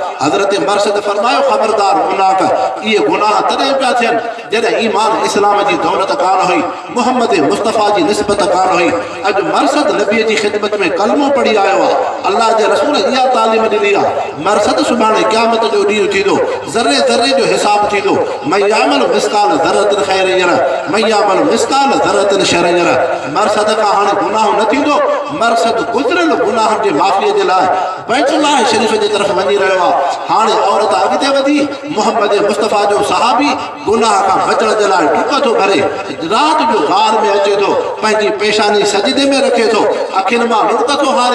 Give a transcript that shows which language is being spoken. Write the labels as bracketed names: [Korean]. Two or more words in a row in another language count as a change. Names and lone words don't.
[Sindhi] हज़रत मरसद फरमायो ख़बरदार गुनाह, इहे गुनाह तॾहिं पिया थियनि जॾहिं ईमान इस्लाम जी दौलत कान हुई, मुहम्मद मुस्तफ़ा जी निस्बत कान हुई। अॼु मरसद नबीअ जी ख़िदमत में कलमो पढ़ी आयो आहे। अल्लाह जे रसूल इहा तालीम ॾिनी आहे। मरसद सुभाणे क़यामत जो ॾींहुं थींदो, ज़र्रे ज़र्रे जो हिसाब थींदो। [Arabic] من يعمل مثقال ذرة خيرا، من يعمل مثقال ذرة شرا. [Sindhi] मरसद खां हाणे गुनाह न थींदो। मरसद गुज़िरियल गुनाहनि जे माफ़ीअ जे लाइ बैतुल्लाह शरीफ़ जे तरफ़ वञी रहियो आहे। हाणे औरत अॻिते वधी, मुहम्मद मुस्तफ़ा जो सहाबी गुनाह खां बचण जे लाइ डुक थो भरे, राति जो गार में अचे थो, पंहिंजी पेशानी सजदे में रखे थो, अखियुनि मां लुड़क थो हारे।